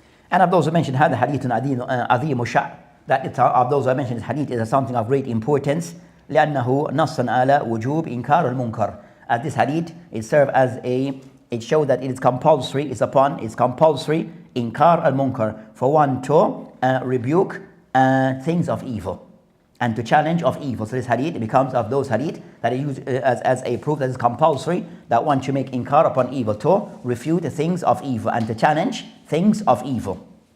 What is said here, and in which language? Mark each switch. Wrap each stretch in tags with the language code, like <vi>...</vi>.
<en>And of those who mentioned</en> <ar>هذا حديث عظيم شأن,</ar> <en>that of those who mentioned this hadith is something of great importance.</en> <ar>لأنه نص على وجوب إنكار المنكر.</ar> <en>As this hadith, it serves as it shows that it is compulsory, it's compulsory</en> <ar>إنكار المنكر,</ar> <en>for one to rebuke things of evil and to challenge of evil. So this hadith, it becomes of those hadith that are used as a proof that it's compulsory that one should make inkar upon evil, to refute the things of evil and to challenge things of evil.</en>